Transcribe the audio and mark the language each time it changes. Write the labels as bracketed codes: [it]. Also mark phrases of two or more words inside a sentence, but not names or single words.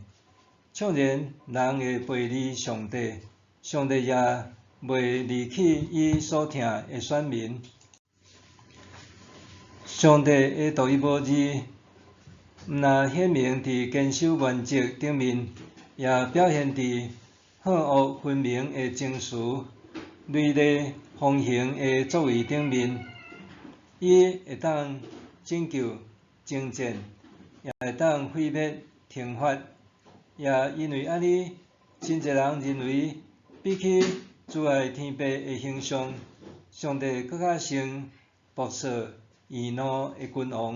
[nan] 纵然人会背离上帝，上帝也袂离弃伊所疼的选民。上帝的独一无二，毋但显明伫坚守原则顶面，也表现伫善恶分明的情绪、锐利风行的作为顶面。伊会当拯救、征战，也会当毁灭、惩罚。也因为安尼，真侪人认为，比起阻碍天父的形象，上帝搁较像暴躁易怒的君王。